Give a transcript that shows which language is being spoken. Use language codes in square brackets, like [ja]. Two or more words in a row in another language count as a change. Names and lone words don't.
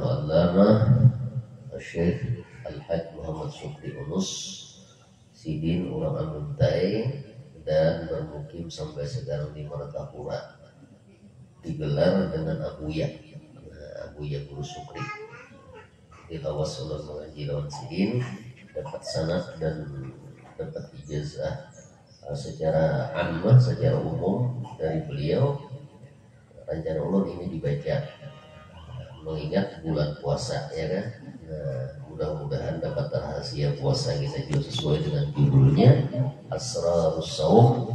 [id] Al-Allamah Syekh Al-Hajj Muhammad Syukri Unus Sidin Urang Amuntai dan bermukim sampai sekarang di Martapura digelar dengan Abuya Guru Sukri di Tawasulun mengaji lawan Sidin dapat sanad dan dapat ijazah secara ammah secara umum dari beliau. [bjn] Rencana ulun ini dibaca mengingat bulan puasa ya kan. [id] Nah, mudah-mudahan dapat rahasia puasa kita juga sesuai dengan judulnya Asrarus Saum.